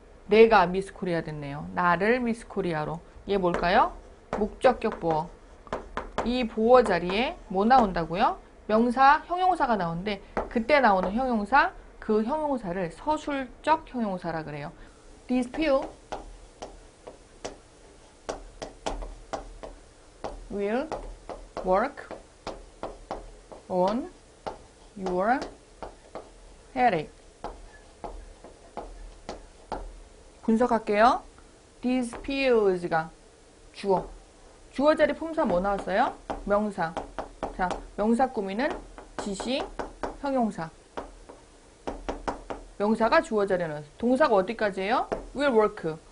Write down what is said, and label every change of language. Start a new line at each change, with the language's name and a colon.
Korean: 내가 미스 코리아 됐네요. 나를 미스 코리아로. 얘 뭘까요? 목적격 보호. 이 보호 자리에 뭐 나온다고요? 명사, 형용사가 나오는데 그때 나오는 형용사, 그 형용사를 서술적 형용사라 그래요.
English: These few will work on your headache.
Korean: 분석할게요. These pills가 주어. 주어 자리 품사 뭐 나왔어요? 명사. 자, 명사 꾸미는 지시, 형용사. 명사가 주어 자리에 나왔어요. 동사가 어디까지예요? will work.